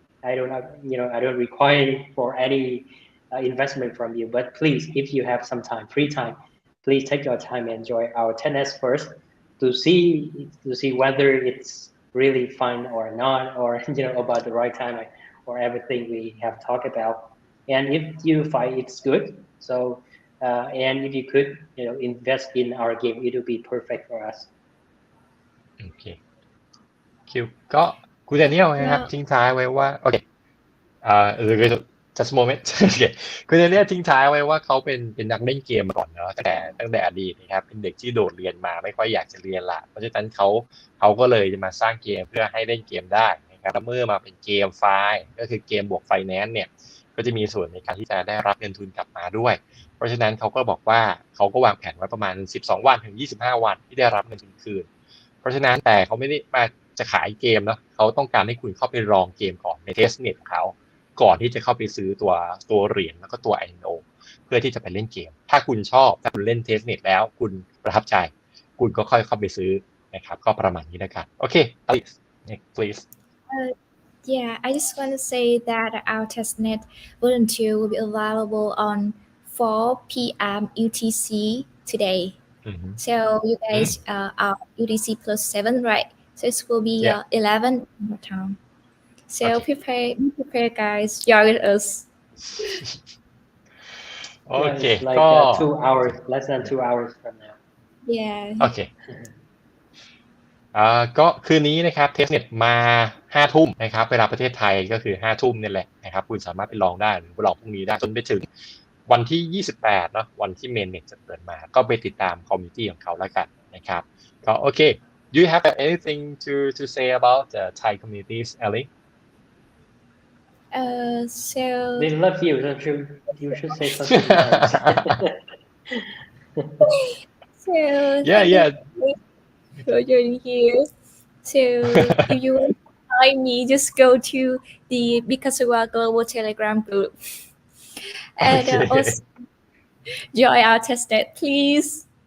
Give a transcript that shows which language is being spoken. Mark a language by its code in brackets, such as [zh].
[en] I don't require for any investment from you, but please, if you have some time, free time, please take your time and enjoy our testnet first to see whether it's really fun or not, or about the right time or everything we have talked about. And if you find it's good, so and if you could invest in our game, it will be perfect for us. [th] โอเคคิวก็คุณแดเนียลนะครับทิ้งท้ายไว้ว่าโอเค [en] just a moment [th] โอเคคุณแดเนียลทิ้งท้ายไว้ว่าเขาเป็นนักเล่นเกมมาก่อนเนาะตั้งแต่อดีตนะครับเป็นเด็กที่โดดเรียนมาไม่ค่อยอยากจะเรียนละเพราะฉะนั้นเข าก็เลยจะมาสร้างเกมเพื่อให้เล่นเกมได้นะครับแล้วเมื่อมาเป็นเกมไฟล์ก็คือเกมบวกไฟแนนซ์เนี่ยก็จะมีส่วนในการที่จะได้รับเงินทุนกลับมาด้วยเพราะฉะนั้นเขาก็บอกว่าเขาก็วางแผนไว้ประมาณ12วันถึง25วันที่ได้รับเงินทุนคืนเพราะฉะนั้นแต่เขาไม่ได้มาจะขายเกมเนาะเขาต้องการให้คุณเข้าไปลองเกมก่อนในเทสเน็ตของเขา ก่อนที่จะเข้าไปซื้อตัวเหรียญแล้วก็ตัว INO เพื่อที่จะไปเล่นเกมถ้าคุณชอบถ้าคุณเล่นเทสเน็ตแล้วคุณประทับใจคุณก็ค่อยเข้าไปซื้อนะครับก็ประมาณนี้นะครับโอเค please [en] Yeah, I just want to say that our testnet volunteer will be available on 4 p.m. UTC today. So you guys are UTC plus 7, right? So it will be 11 more time. So prepare guys, join with us. Okay. It's like 2 hours, less than 2 hours from now. Yeah. Okay. [th] ก็คืนนี้นะครับเทสเน็ตมา 5 ทุ่มนะครับเวลาประเทศไทยก็คือ 5 ทุ่มนี่แหละนะครับคุณสามารถไปลองได้หรือไปลองพรุ่งนี้ได้จนไปถึงวันที่28เนาะวันที่เมนเน็ตจะเปิดมาก็ไปติดตามคอมมูนิตี้ของเขาแล้วกันนะครับก็โอเค [en] Do you have anything to say about the Thai communities, Ellie? So they love you. You should say something nice. So yeah. For joining here. So if you want to find me, just go to the Bit CastleWar global Telegram group and also join our testnet, please.